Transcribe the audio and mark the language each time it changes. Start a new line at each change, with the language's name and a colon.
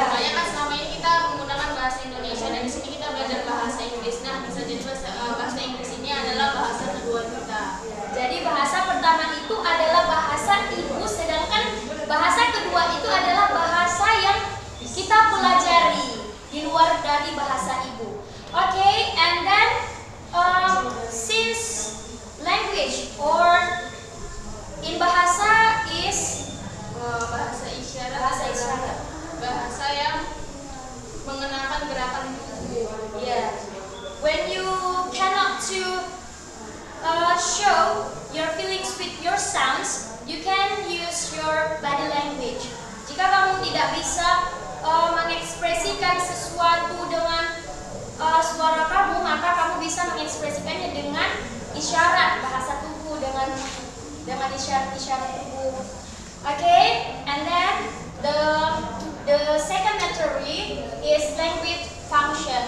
Indonesian: Makanya kan selama ini kita menggunakan bahasa Indonesia, dan di sini kita belajar bahasa Inggris. Nah, bisa jadi bahasa Inggris ini adalah bahasa kedua kita. Jadi bahasa pertama itu adalah bahasa ibu, sedangkan bahasa kedua itu adalah bahasa yang kita pelajari di luar dari bahasa ibu.
English: Okay, and then since language or in bahasa is
Indonesian: Bahasa isyarat bahasa adalah isyarat. bahasa yang mengenalkan gerakan tubuh. Yeah.
English: When you cannot to show your feelings with your sounds, you can use your body language.
Indonesian: Jika Jika kamu tidak bisa mengekspresikan sesuatu dengan suara kamu, maka kamu bisa mengekspresikannya dengan isyarat, bahasa tubuh, dengan isyarat-isyarat tubuh.
English: Okay, and then the second category is language function.